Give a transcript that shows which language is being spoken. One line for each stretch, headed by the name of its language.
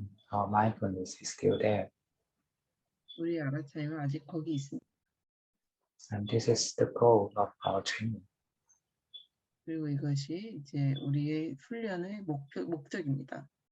English: Our mindfulness is still there.
Korean: 우리 알아차림은 아직 거기 있습니다.
English: And this is the goal of our training.
Korean: 그리고 이것이 이제 우리의 훈련의 목적입니다.